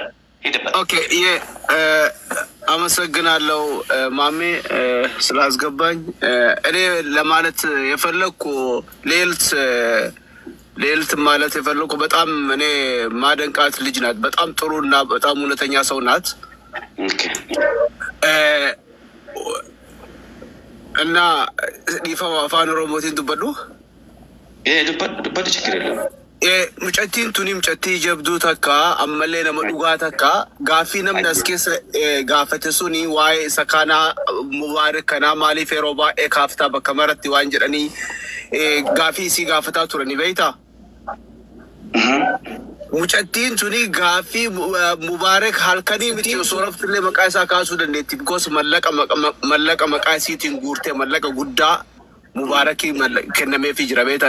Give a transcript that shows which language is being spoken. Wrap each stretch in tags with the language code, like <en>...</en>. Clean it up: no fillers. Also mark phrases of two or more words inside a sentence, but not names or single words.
<am>ኦኬ አመሰግናለሁ ማሜ ስላስገባኝ። እኔ ለማለት የፈለኩ ሌልት ማለት የፈለኩ በጣም እኔ ማደንቃት ልጅ ናት። በጣም ጥሩና በጣም እውነተኛ ሰው ናት። እና ይፋው</am> <om>afaan Oromootiin dubbadu</om> <am>ዱበዱ ችግር የለም።</am> <om>mucattiin tuni mucattii jabduu takka ammallee nama dhugaa takka gaaffii namni as keessa gaafate suni waa'ee isa kanaa Mubaarak kanaa maaliif yeroo baay'ee kaaftaa bakka maratti waan jedhanii gaaffii isii gaafataa turani beektaa? Mucattiin tuni gaaffii Mubaarak halkanii miti osoo raftillee maqaa isaa kaasuu dandeetti because mallaqa maqaa isiitiin guurtee mallaqa guddaa Mubaarakii kennameefii jira beektaa?</om>